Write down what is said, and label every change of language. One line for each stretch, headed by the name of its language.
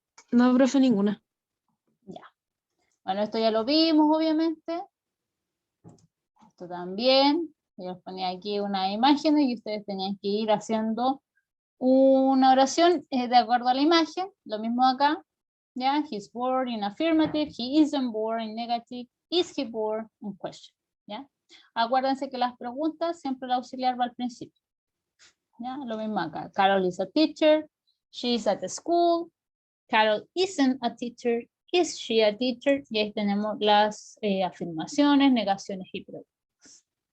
Spanish: No, profe, ninguna. Ya. Bueno, esto ya lo vimos, obviamente. Esto también. Yo les ponía aquí una imagen y ustedes tenían que ir haciendo una oración de acuerdo a la imagen. Lo mismo acá. ¿Ya?
English: He's bored in affirmative. He isn't bored in negative. Is he bored in question. ¿Ya?
Spanish: Acuérdense que las preguntas siempre el auxiliar va al principio. ¿Ya? Lo mismo acá.
English: Carol is a teacher. She is at the school. Carol isn't a teacher. Is she a teacher?
Spanish: Y ahí tenemos las afirmaciones, negaciones y preguntas.